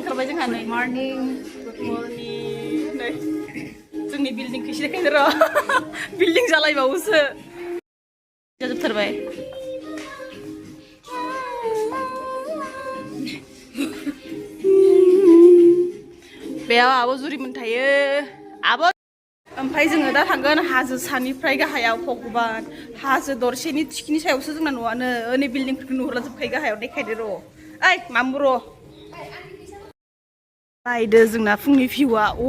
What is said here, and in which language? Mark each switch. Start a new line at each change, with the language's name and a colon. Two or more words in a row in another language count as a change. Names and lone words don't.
Bodo: ओंखारबाय जोंहा नै morning,
English: good morning
Bodo: नै जोंनि बिल्डिंखौ एसे देखायनो र' बिल्डिं जालायबावोसो जाजोबथारबाय बेयाव आब' जुरिमोन थायो आब' ओमफ्राय जोङो दा थांगोन हाजो सानिफ्राय गाहायाव भगबान हाजो दरसेनि थिखिनि सायावसो जोंना न'आनो नै बिल्डिंफोरखौ नुहुरलाजोबखायो गाहायाव देखायदो र' ओइ मामु र' नायदो जोंना फुंनि भिउआ